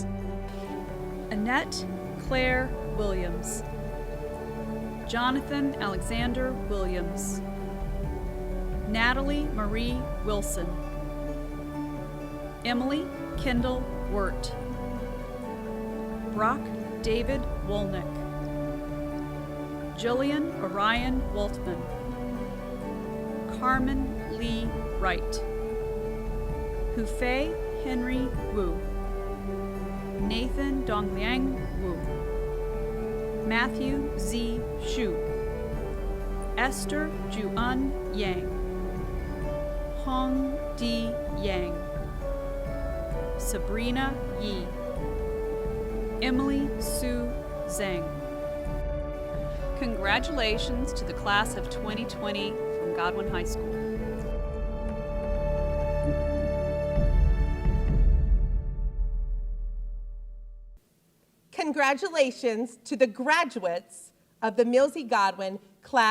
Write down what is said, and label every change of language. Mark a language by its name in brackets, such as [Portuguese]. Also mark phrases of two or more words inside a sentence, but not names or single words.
[English] Annette Claire Williams, Jonathan Alexander Williams, Natalie Marie Wilson, Emily Kendall Wirt, Brock David Wolnick, Jillian Orion Waltman, Carmen Lee Wright, Hufei Henry Wu, Nathan Dongliang Wu, Matthew Z. Xu, Esther Juan Yang, Hong Di Yang, Sabrina Yi, Emily Sue Zhang. Congratulations to the class of 2020 from Godwin High School. Congratulations to the graduates of the Mills E.